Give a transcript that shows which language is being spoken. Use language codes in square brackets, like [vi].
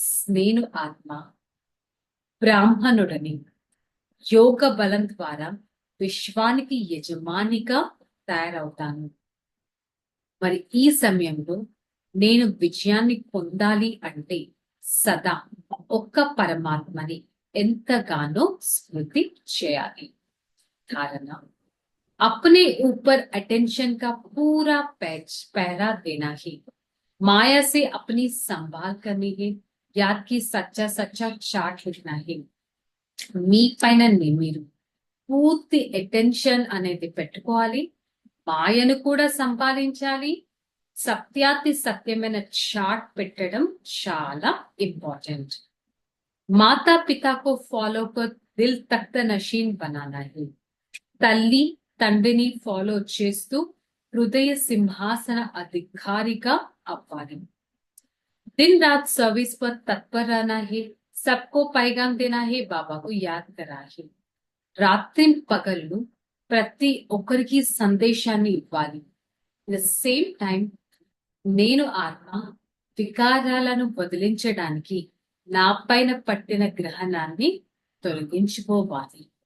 [te] నేను ఆత్మ బ్రాహ్మణుడని యోగ బలం ద్వారా విశ్వానికి యజమానిగా తయారవుతాను। మరి ఈ సమయంలో నేను విజయాన్ని పొందాలి అంటే సదా ఒక్క పరమాత్మని ఎంతగానో స్మృతి చేయాలి। [hi] కారణ अपने ऊपर अटेंशन का पूरा पहरा देना ही, माया से अपनी संभाल करनी है, याद की सच्चा सच्चा चार्ट लिखना है। [te] మీ పైన మీరు పూర్తి అటెన్షన్ అనేది పెట్టుకోవాలి, మాయను కూడా సంపాదించాలి, సత్యాతి సత్యమైన చార్ట్ పెట్టడం చాలా ఇంపార్టెంట్। [hi] మాతా పితా కో ఫాలో కర్ దిల్ తఖ్త నషీన్ బనానా హై। [te] తల్లి తండ్రిని ఫాలో చేస్తూ హృదయ సింహాసన అధికారిగా అవ్వాలి। [hi] दिन रात सर्विस पर तत्पर रहना है, सबको पैगाम देना है, बाबा को याद करा है। [te] రాత్రి పగళ్ళు ప్రతి ఒక్కరికి సందేశాన్ని ఇవ్వాలి। [en] the same time [te] నేను ఆత్మ వికారాలను వదిలించడానికి నా పైన పట్టిన గ్రహణాన్ని తొలగించుకోవాలి।